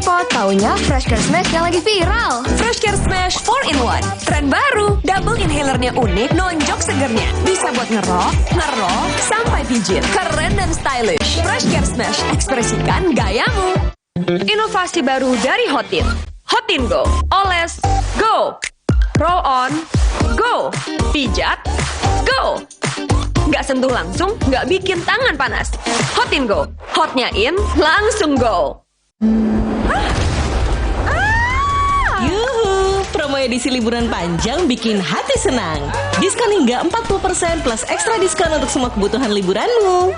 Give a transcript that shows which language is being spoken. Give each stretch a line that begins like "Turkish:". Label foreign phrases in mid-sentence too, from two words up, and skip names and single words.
Indonesian: pot, taunya Fresh Care Smash yang lagi viral. Fresh Care Smash 4-in-1, tren baru. Double inhalernya unik, nonjok segernya. Bisa buat ngerok, sampai pijit. Keren dan stylish. Fresh Care Smash, ekspresikan gayamu. Inovasi baru dari Hotin. Hotin Go, oles, go.
English: Roll on, go.
Indonesian: Pijat, go. Nggak sentuh langsung, nggak bikin tangan panas. Hotin Go, hotnya in, langsung go. Yuhu, promo edisi liburan panjang bikin hati senang. Diskon hingga 40% plus ekstra diskon untuk semua kebutuhan liburanmu.